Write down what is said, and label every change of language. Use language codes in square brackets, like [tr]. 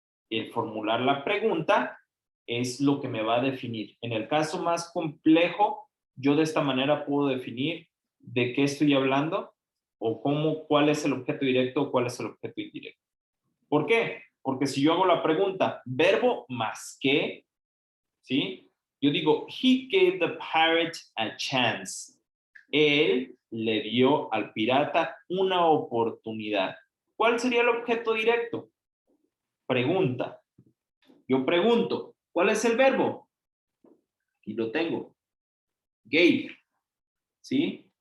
[es] El formular la pregunta es lo que me va a definir. En el caso más complejo, yo de esta manera puedo definir de qué estoy hablando o cuál es el objeto directo o cuál es el objeto indirecto. ¿Por qué? Porque si yo hago la pregunta, verbo más que, ¿sí? Yo digo, [en] he gave the pirate a chance. [es] Él le dio al pirata una oportunidad. ¿Cuál sería el objeto directo? Pregunta. Yo pregunto, ¿cuál es el verbo? Y lo tengo. Gave. ¿Sí?